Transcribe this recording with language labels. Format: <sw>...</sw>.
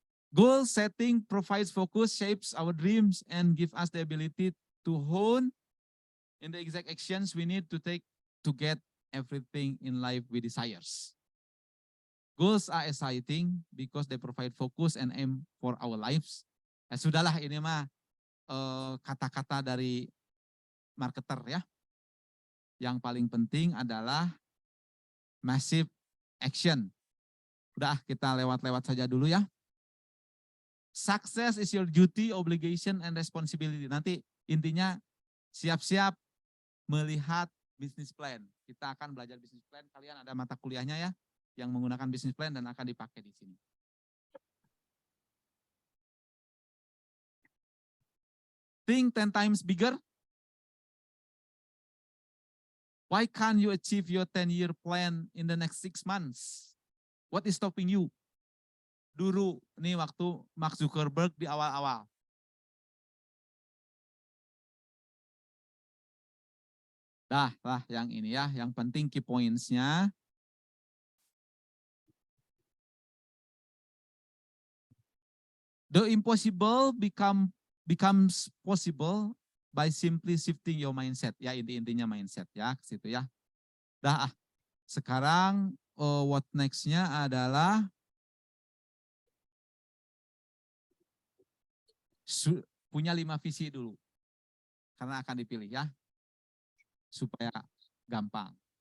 <en>Goal setting provides focus, shapes our dreams, and give us the ability to hone in the exact actions we need to take to get everything in life we desires. Goals are exciting because they provide focus and aim for our lives.</en> <id>Sudahlah ini mah kata-kata dari marketer ya. Yang paling penting adalah massive action. Udah kita lewat-lewat saja dulu ya.</id> <en>Success is your duty, obligation, and responsibility.</en> <id>Nanti intinya siap-siap melihat business plan. Kita akan belajar business plan. Kalian ada mata kuliahnya ya, yang menggunakan business plan dan akan dipakai di sini.</id> <en>Think 10 times bigger. Why can't you achieve your 10-year plan in the next 6 months? What is stopping you?</en> <id>Dulu, nih waktu Mark Zuckerberg di awal-awal. Dah lah yang ini ya, yang penting key points-nya.</id> <en>The impossible becomes possible by simply shifting your mindset.</en> <id>Ya intinya mindset ya, ke situ ya. Dah sekarang what next-nya adalah punya 5 visi dulu. Karena akan dipilih ya. Supaya gampang.</id>